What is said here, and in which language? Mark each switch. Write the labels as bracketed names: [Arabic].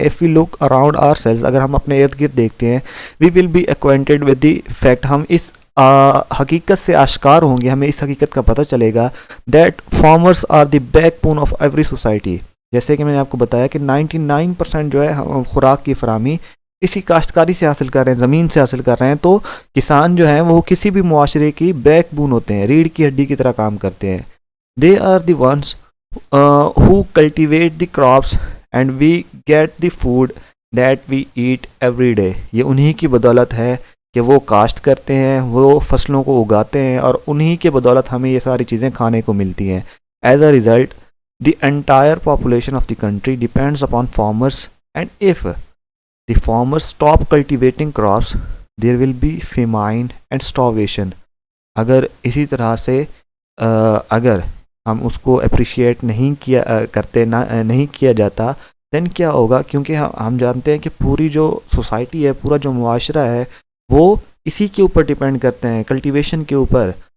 [English] if we look around ourselves, [Urdu] اگر ہم اپنے ارد گرد دیکھتے ہیں, [English] we will be acquainted with the fact, [Urdu] ہم اس حقیقت سے آشکار ہوں گے, ہمیں اس حقیقت کا پتہ چلے گا [English] That farmers are the backbone of every society. [Urdu] جیسے کہ میں نے آپ کو بتایا کہ 99% جو ہے خوراک کی فراہمی اسی کاشتکاری سے حاصل کر رہے ہیں, زمین سے حاصل کر رہے ہیں. تو کسان جو ہیں وہ کسی بھی معاشرے کی بیک بون ہوتے ہیں, ریڑھ کی ہڈی کی طرح کام کرتے ہیں. [English] They are the ones who cultivate the crops and we get the food that we eat every day. [Urdu] یہ انہی کی بدولت ہے کہ وہ کاشت کرتے ہیں, وہ فصلوں کو اگاتے ہیں, اور انہی کے بدولت ہمیں یہ ساری چیزیں کھانے کو ملتی ہیں. [English] As a result, the entire population of the country depends upon farmers, and if the farmers stop cultivating crops, there will be famine and starvation. [Urdu] اگر اسی طرح سے اگر ہم اس کو اپریشیٹ نہیں کیا کرتے, نہیں کیا جاتا, دین کیا ہوگا, کیونکہ ہم جانتے ہیں کہ پوری جو سوسائٹی ہے, پورا جو معاشرہ ہے, وہ اسی کے اوپر ڈیپینڈ کرتے ہیں, کلٹیویشن کے اوپر.